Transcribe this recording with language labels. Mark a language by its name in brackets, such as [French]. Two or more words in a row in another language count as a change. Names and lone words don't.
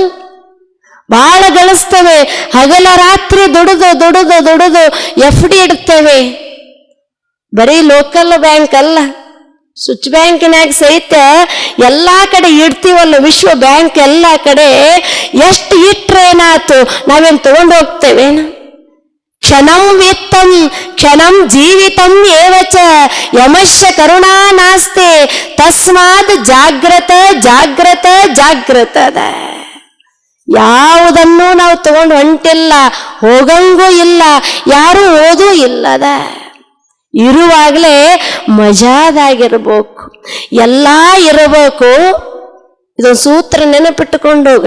[Kannada] ಬಹಳ ಗಳಿಸ್ತೇವೆ. ಹಗಲ ರಾತ್ರಿ ದುಡಿದು FD ಇಡ್ತೇವೆ. ಬರೀ [English] local bank [Kannada] ಅಲ್ಲ, ಸ್ವಿಚ್ ಬ್ಯಾಂಕಿನಾಗ ಸಹಿತ ಎಲ್ಲಾ ಕಡೆ ಇಡ್ತೀವಲ್ಲ, ವಿಶ್ವ ಬ್ಯಾಂಕ್ ಎಲ್ಲಾ ಕಡೆ. ಎಷ್ಟು ಇಟ್ರೆ ಏನಾಯ್ತು, ನಾವೇನು ತಗೊಂಡು ಹೋಗ್ತೇವೇನ? [Sanskrit] ಕ್ಷಣಂ ವಿತ್ತಂ ಕ್ಷಣಂ ಜೀವಿತಂ ಏವಚ ಯಮಶ್ಯ ಕರುಣಾ ನಾಸ್ತಿ ತಸ್ಮಾತ್ ಜಾಗ್ರತ ಜಾಗ್ರತ ಜಾಗ್ರತದ. [Kannada] ಯಾವುದನ್ನು ನಾವು ತಗೊಂಡು ಹೊಂಟಿಲ್ಲ, ಹೋಗಂಗೂ ಇಲ್ಲ, ಯಾರು ಓದೂ ಇಲ್ಲದ. ಇರುವಾಗಲೇ ಮಜಾದಾಗಿರ್ಬೇಕು, ಎಲ್ಲ ಇರಬೇಕು. ಇದೊಂದು ಸೂತ್ರ ನೆನಪಿಟ್ಟುಕೊಂಡು ಹೋಗ್ರಿ.